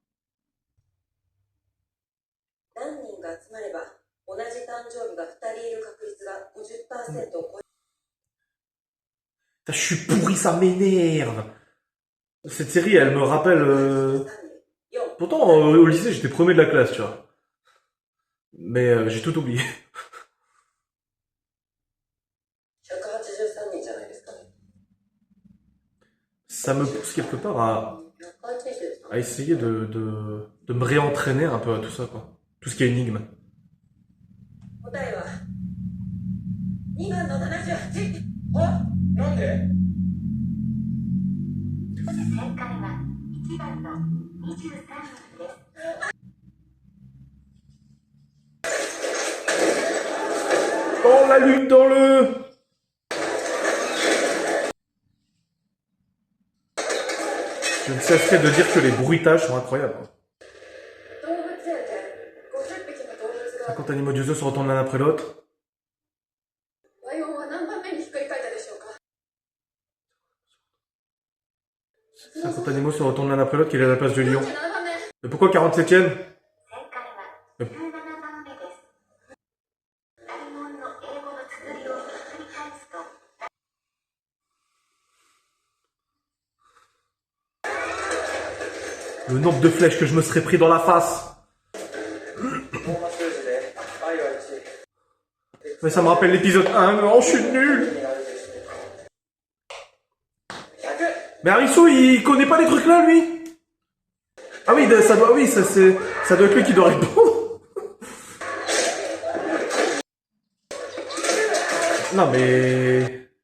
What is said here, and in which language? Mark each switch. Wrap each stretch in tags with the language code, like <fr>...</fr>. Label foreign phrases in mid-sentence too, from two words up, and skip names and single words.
<fr>Je suis pourri, ça m'énerve. Cette série, elle me rappelle Pourtant, au lycée, j'étais premier de la classe, tu vois. Mais j'ai tout oublié.</fr> <ja>183 人じゃないですかね。</ja> <fr>Ça me pousse quelque part</fr> <ja>180 ですか</ja> <fr>à essayer de me réentraîner un peu à tout ça, quoi. Tout ce qui est énigme.</fr> <ja>答えは2番の78。あ、なんで？正解は1番の23番です。</ja> <fr>Oh, la lune dans le... Je ne cesserai de dire que les bruitages sont incroyables.</fr> <ja>動物園で50匹の動物が</ja> <fr>50animaux du zoo se retournent l'un après l'autre.</fr> <ja>ライオンは何番目にひっくり返ったでしょうか。</ja> <fr>50 animaux se retournent l'un après l'autre, qu'il est à la place du lion.</fr> <ja>47 番目。</ja> <fr>Mais pourquoi 47ème?</fr> <ja>正解は17番目です。ライオンの英語の綴りをひっくり返すと</ja> <fr>Le nombre de flèches que je me serais pris dans la face.</fr> <ja>コンマ数字で愛は1。</ja> <fr>Mais ça me rappelle l'épisode 1. Non, je suis nul. 100。 Mais Harissou, il connaît pas les trucs là, lui. Ah oui, ça doit, oui, ça doit être lui qui doit répondre. Non, mais...</fr>